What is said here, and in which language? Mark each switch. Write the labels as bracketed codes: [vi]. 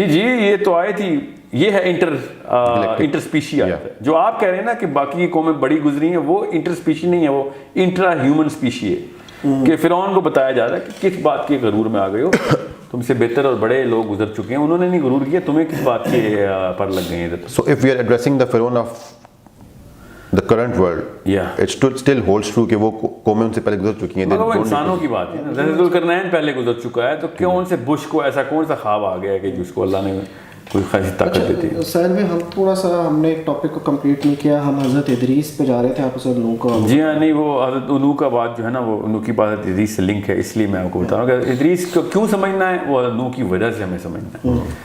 [ur] جی یہ تو آیت ہی, یہ ہے انٹر اسپیشی آیت ہے. جو آپ کہہ رہے ہیں نا کہ باقی کی قومیں بڑی گزری ہیں, وہ انٹر اسپیشی نہیں ہے, وہ انٹرا ہیومن اسپیشی ہے. کہ فرعون کو بتایا جا رہا ہے کہ کس بات کے غرور میں آ گئے ہو, تم سے بہتر اور بڑے لوگ گزر چکے ہیں, انہوں نے نہیں غرور کیا, تمہیں کس بات کے پر لگ گئے ہیں. [en] So if we are addressing the Pharaoh of the current world, it still holds true [ur] کہ وہ قومیں ان سے پہلے گزر چکی ہیں. مگر وہ انسانوں کی بات ہے نا, ذوالقرنین پہلے گزر چکا ہے, تو کیوں ان سے بش کو ایسا کون سا خواب آ گیا ہے کہ جس کو اللہ نے کوئی خاصی طاقت دیتی ہے. سہیل بھائی ہم تھوڑا سا ہم نے ایک ٹاپک کو کمپلیٹ نہیں کیا, ہم حضرت ادریس پہ جا رہے تھے, آپ اسے نوح کا. جی ہاں, نہیں وہ حضرت نوح کا بات جو ہے نا وہ نوح کی بات حضرت ادریس سے لنک ہے, اس لیے میں آپ کو بتا رہا ہوں کہ ادریس کو کیوں سمجھنا ہے, وہ نوح کی وجہ سے ہمیں سمجھنا ہے.